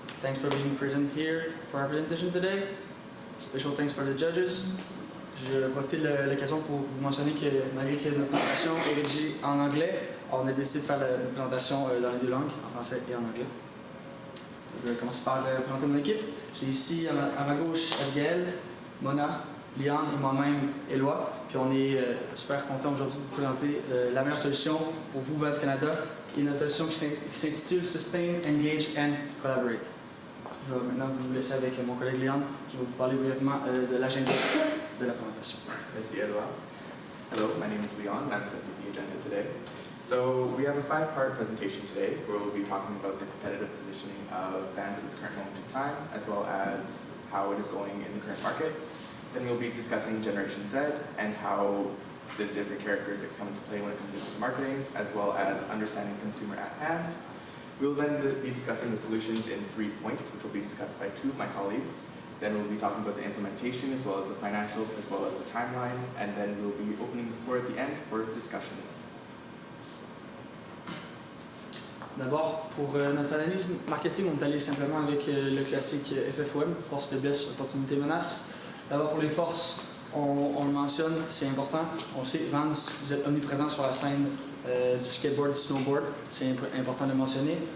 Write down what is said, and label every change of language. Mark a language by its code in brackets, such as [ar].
[en] Thanks for being present here for our presentation today. Special thanks for the judges. [fr] Je vais profiter de l'occasion pour vous mentionner que malgré que notre présentation est rédigée en anglais, on a décidé de faire la présentation dans les deux langues, en français et en anglais. Je vais commencer par présenter mon équipe. J'ai ici à ma gauche Abigail, Mona, Liane et moi-même, Éloi. Puis on est super content aujourd'hui de vous présenter la meilleure solution pour vous, Vans Canada, qui est notre solution qui s'intitule Sustain, Engage and Collaborate. Je vais maintenant vous laisser avec mon collègue Liane qui va vous parler brièvement de l'agenda de la présentation. Merci, Edouard. [en] Hello, my name is Leon and I'm presenting the agenda today. So we have a 5-part presentation today where we'll be talking about the competitive positioning of Vans at this current moment in time, as well as how it is going in the current market. Then we'll be discussing Generation Z and how the different characteristics come into play when it comes to marketing, as well as understanding consumer at hand. We'll then be discussing the solutions in 3 points, which will be discussed by 2 of my colleagues. Then we'll be talking about the implementation, as well as the financials, as well as the timeline, and then we'll be opening the floor at the end for discussions. [fr] D'abord, pour notre analyse marketing, on est allé simplement avec le classique FFOM, force, faiblesse, opportunité, menace. D'abord, pour les forces, on le mentionne, c'est important. On sait, Vans, vous êtes omniprésent sur la scène du skateboard, du snowboard, c'est important de le mentionner.